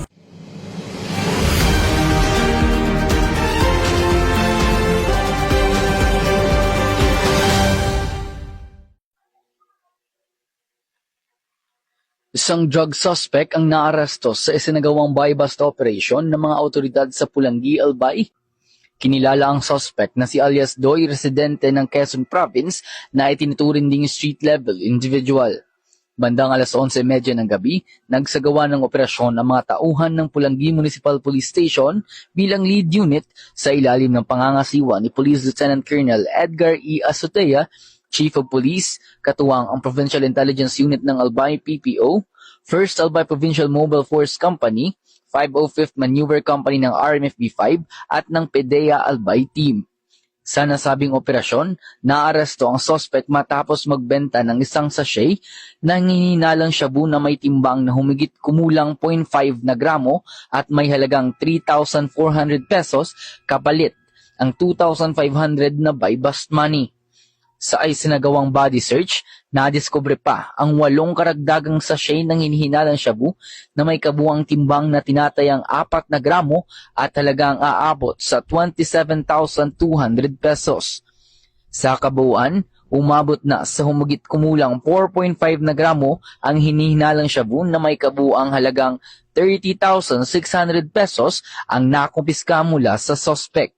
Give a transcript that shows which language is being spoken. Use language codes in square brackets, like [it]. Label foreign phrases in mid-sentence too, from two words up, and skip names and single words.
[tl] Isang drug suspect ang naaresto sa isinagawang [en] buy-bust operation [tl] ng mga otoridad sa Pulangi, Albay. Kinilala ang suspect na si alias Doy, residente ng Quezon Province na itinuturing ding [en] street-level individual. [tl] Bandang 11:30 ng gabi, nagsagawa ng operasyon ang mga tauhan ng Pulangi Municipal Police Station bilang [en] lead unit [tl] sa ilalim ng pangangasiwa ni Police Lieutenant Colonel Edgar E. Azotea, [en] Chief of Police, [tl] katuwang ang Provincial Intelligence Unit ng Albay PPO, 1st Albay Provincial Mobile Force Company, 505th Maneuver Company ng RMFB-5 at ng PDEA Albay Team. Sa nasabing operasyon, naaresto ang suspect matapos magbenta ng isang sachet ng hinihinalang shabu na may timbang na humigit kumulang 0.5 na gramo at may halagang 3,400 pesos kapalit ang 2,500 na [en] buy-bust money. [tl] Sa isinagawang [en] body search, [tl] nadiskubre pa ang 8 karagdagang sachet ng hinihinalang shabu na may kabuang timbang na tinatayang 4 na gramo at halagang aabot sa 27,200 pesos. Sa kabuuan, umabot na sa humigit kumulang 4.5 na gramo ang hinihinalang shabu na may kabuang halagang 30,600 pesos ang nakumpiska mula sa suspect.